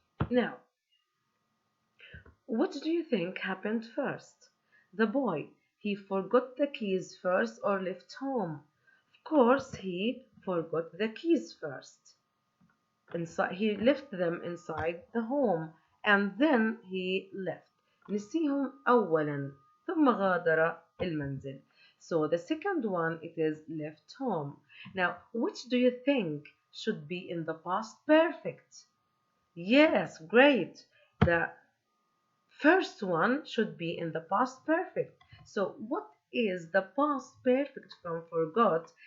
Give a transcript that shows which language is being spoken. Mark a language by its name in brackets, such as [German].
[English] Now, what do you think happened first? The boy, he forgot the keys first or left home? Of course, he forgot the keys first. Inside, he left them inside the home and then he left. [Arabic] نسيهم أولا ثم غادر المنزل. [English] So the second one, it is left home. Now, which do you think should be in the past perfect? Yes, great. The first one should be in the past perfect. So what is the past perfect from forgot?